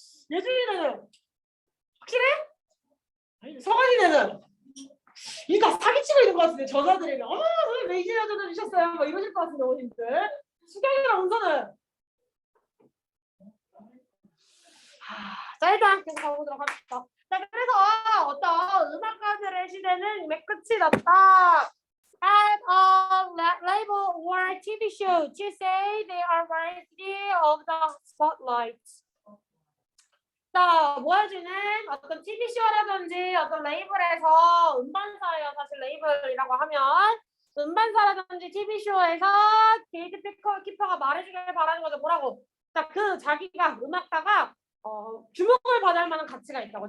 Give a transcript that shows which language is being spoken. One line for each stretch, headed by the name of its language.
Korean: 예준이는 확실해? 성환이는 이 다 사기치고 있는 것 같은데 전화드리면 어머 선생님 왜 이제 전화 주셨어요? 막 이러실 것 같은데 어머님들. 수경이랑 은서는 자 일단 계속 가보도록 합시다. 자 그래서 어떤 음악가들의 시대는 이미 끝이 났다.
English: Add a label or TV show to say they are worthy of the spotlight.
Korean: 자, 보여주는 어떤 TV쇼라든지 어떤 레이블에서 음반사예요. 사실 레이블이라고 하면 음반사라든지 TV쇼에서 게이트키퍼가 말해주길 바라는 거죠. 뭐라고? 자, 자기가 음악가가 주목을 받을 만한 가치가 있다고.